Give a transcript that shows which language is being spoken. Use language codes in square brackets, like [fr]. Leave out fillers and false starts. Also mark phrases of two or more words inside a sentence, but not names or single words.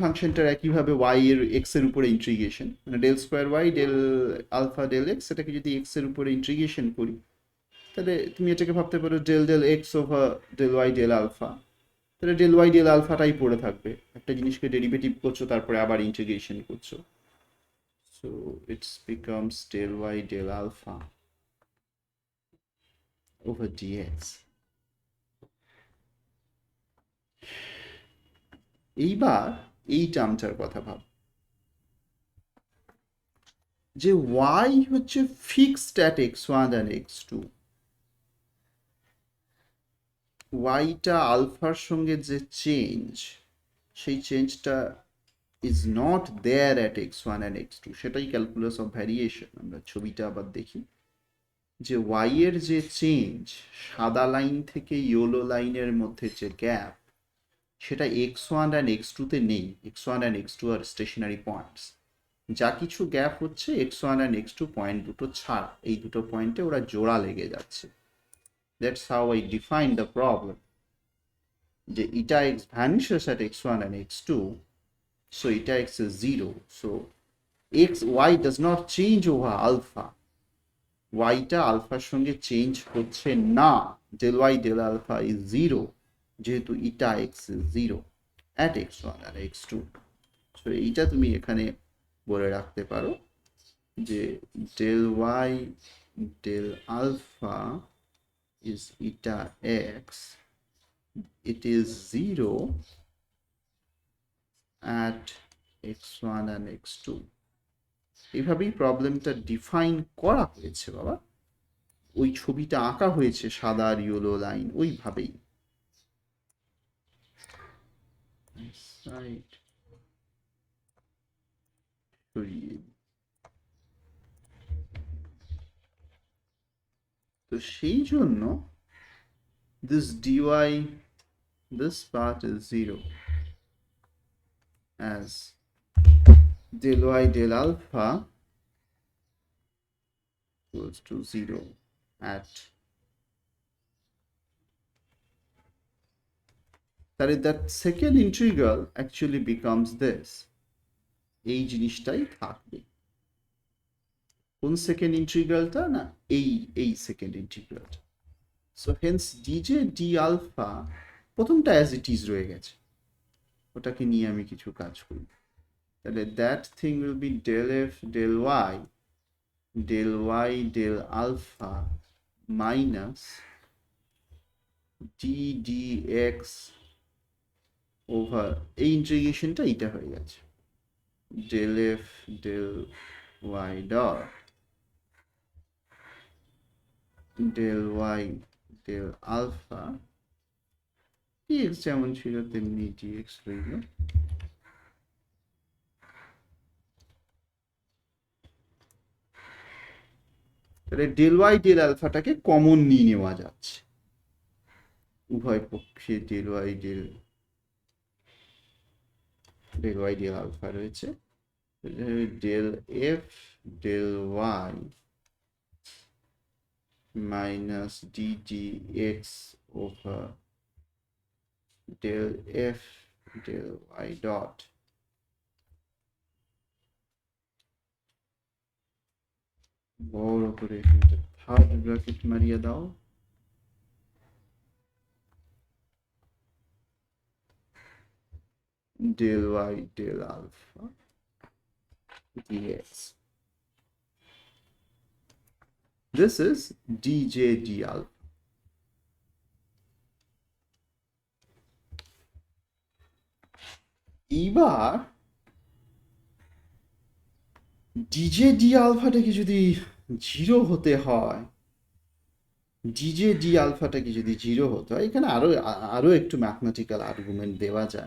[bn] ফাংশনটার একইভাবে y এর x এর উপরে ইন্টিগ্রেশন, মানে [en] del square y del alpha del x, [bn] এটাকে যদি x এর উপরে ইন্টিগ্রেশন করি তাহলে তুমি এটাকে ভাবতে পারো [en] del del x over del y del alpha, [bn] তাহলে [en] del y del [bn] আলফাটাই পড়ে থাকবে, একটা জিনিসকে ডেরিভেটিভ করছো তারপরে আবার ইন্টিগ্রেশন করছো, [en] so it becomes del y del alpha over dx. [bn] এইবার এই টার্মটার কথা ভাব, যে y হচ্ছে [en] fixed at x1 and x2, [bn] yটা আলফার সঙ্গে যে চেঞ্জ, সেই চেঞ্জটা [en] is not there at x1 and x2, [bn] সেটাই [en] calculus of variation. [bn] আমরা ছবিটা আবার দেখি, যে y এর যে চেঞ্জ, সাদা লাইন থেকে ইয়েলো লাইনের মধ্যে যে গ্যাপ, সেটা [en] x1 and x2 [bn] তে নেই, [en] x1 and x2 are stationary points, [bn] যা কিছু গ্যাপ হচ্ছে [en] x1 and x2 [bn] পয়েন্ট দুটো ছাড়া, এই দুটো পয়েন্টে ওরা জোড়া লেগে যাচ্ছে। [en] that's how I define the problem, যে eta x vanishes at x1 and x2, so eta x is 0, so y does not change over alpha, [bn] yটা আলফার সঙ্গে চেঞ্জ হচ্ছে না, [en] del y del alpha is 0, যেহেতু eta x is 0 at x1 and x2, so [bn] এইটা তুমি এখানে বলে রাখতে পারো যে [en] del y del alpha is eta x, it is 0 at x1 and x2। [bn] এইভাবেই প্রবলেমটা ডিফাইন করা হয়েছে বাবা, ওই ছবিটা আঁকা হয়েছে সাদা আর ইয়েলো লাইন, ওইভাবেই। তো সেই জন্য [en] this dy, this part is 0 as del y del alpha equals to 0 at, that second integral actually becomes this, [bn] এই জিনিসটাই থাকবে। কোন সেকেন্ড ইন্টিগ্রালটা, না এই সেকেন্ড ইন্টিগ্রালটা। [en] so hence dj d alpha প্রথমটা as it is [bn] রয়ে গেছে, ওটাকে নিয়ে আমি কিছু কাজ করি, তাহলে [en] that thing will be del f del y del y del alpha minus d dx [bn] ওভার এই ইন্টিগ্রেশনটা এটা হয়ে গেছে [en] del f del y dot del y del alpha dx [bn] যেমন ছিল তেমনি dx রইল। তাহলে [en] del y del [bn] আলফাটাকে কমন নিয়ে নেওয়া যাচ্ছে, উভয় পক্ষে [en] del y del [bn] আলফা রয়েছে, [en] del f del y minus d dx over del f del y dot [bn] বড় করে এখানে থার্ড ব্র্যাকেট মারিয়ে দাও, [en] del y del alpha dx. This is dj d alpha. [bn] এবার [en] dj d [bn] আলফাটাকে যদি জিরো হতে হয়, [en] dj d [bn] আলফাটাকে যদি জিরো হতে হয়, এখানে আরো একটু [en] mathematical argument [bn] দেওয়া যায়।